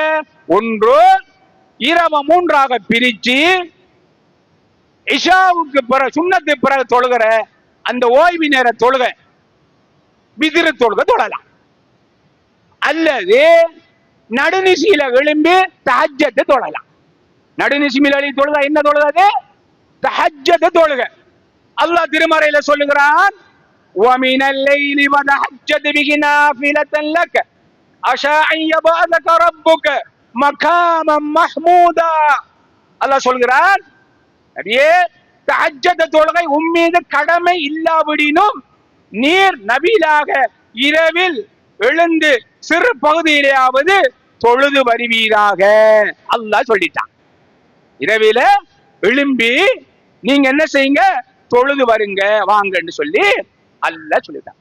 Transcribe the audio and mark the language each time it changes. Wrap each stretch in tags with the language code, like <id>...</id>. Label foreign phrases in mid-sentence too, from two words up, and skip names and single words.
<ta>ஒன்று, இரவு 3ஆக பிரிச்சு இஷாவுக்கு பிறகு சுன்னத்து பிறகு தொழுகிற அந்த ஓய்வு நேர தொழுகை விதிரு தொழுகை தொழலாம். அல்லது நடுநிசியில எழும்பி தஹஜ்ஜத் தொழலாம். நடுநிசியில எழுப்பி தொழுதா என்ன தொழுது? தஹஜ்ஜத் தொழுக. அல்லாஹ் திருமறையில சொல்லுகிறான்,</ta> <ar>وَمِنَ اللَّيْلِ وَتَهَجَّدْ بِهِ نَافِلَةً لَكَ عَسَىٰ أَن يَبْعَثَكَ رَبُّكَ مَقَامًا مَحْمُودًا.</ar> <ta>அல்லாஹ் சொல்கிறான், நபியே, தஹஜ்ஜத் தொழுகை உம்மீது கடமை இல்லாவிடினும் நீர் நபியாக இரவில் எழுந்து சிறு பகுதியிலேயாவது தொழுது வருவீராக. அல்லாஹ் சொல்லிட்டான், இரவில எழும்பி நீங்க என்ன செய்யுங்க, தொழுது வருங்க வாங்கன்னு சொல்லி அல்லாஹ் சொல்லிட்டான்.</ta>